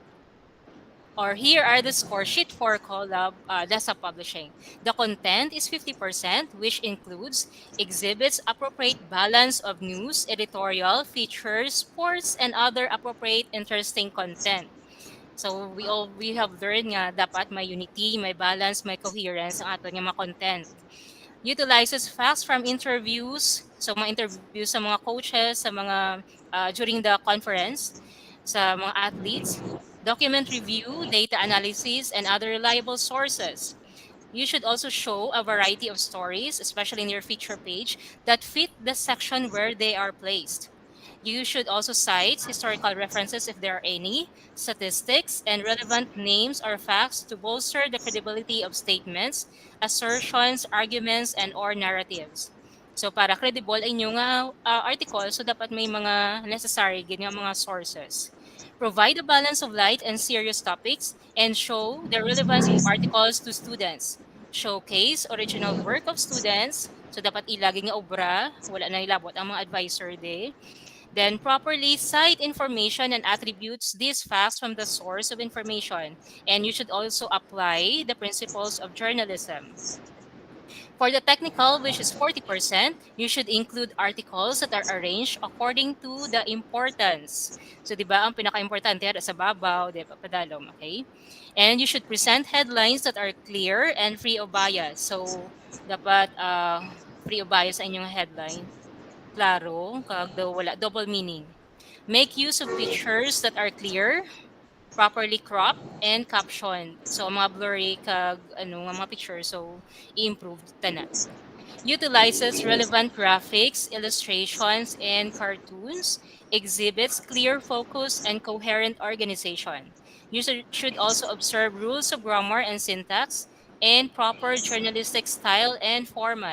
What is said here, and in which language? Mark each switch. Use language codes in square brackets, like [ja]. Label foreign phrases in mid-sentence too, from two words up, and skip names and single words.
[en] Or here are the score sheet for Desa Publishing. The content is 50%, which includes exhibits appropriate balance of news, editorial, features, sports, and other appropriate interesting content. So we have learned [hil] nga dapat may unity, may balance, may coherence ang ato nga mga content. [en] Utilizes facts from interviews, so [hil] mga interviews sa mga coaches, sa mga [en] during the conference, sa mga athletes, document review, data analysis, and other reliable sources. You should also show a variety of stories, especially in your feature page, that fit the section where they are placed. You should also cite historical references if there are any, statistics, and relevant names or facts to bolster the credibility of statements, assertions, arguments, and or narratives. [hil] So para credible ay inyong article, so dapat may mga necessary ganyan mga sources. [en] Provide a balance of light and serious topics and show the relevance of articles to students. Showcase original work of students. [hil] So dapat ilaging nga obra, wala na ilabot ang mga advisor de. [en] Then properly cite information and attributes these facts from the source of information. And you should also apply the principles of journalism. For the technical, which is 40%, you should include articles that are arranged according to the importance. So, [hil] di ba, ang pinaka-importante sa babaw, di ba, padalom, [en] okay? And you should present headlines that are clear and free of bias. [hil] So, dapat [en] free of bias [hil] sa inyong headline. Klaro, kag daw wala, [en] double meaning. Make use of pictures that are clear, properly cropped, and captioned. So, [hil] mga blurry kag mga pictures, so i-improve ta na. [en] Utilizes relevant graphics, illustrations, and cartoons, exhibits clear focus and coherent organization. User should also observe rules of grammar and syntax and proper journalistic style and format.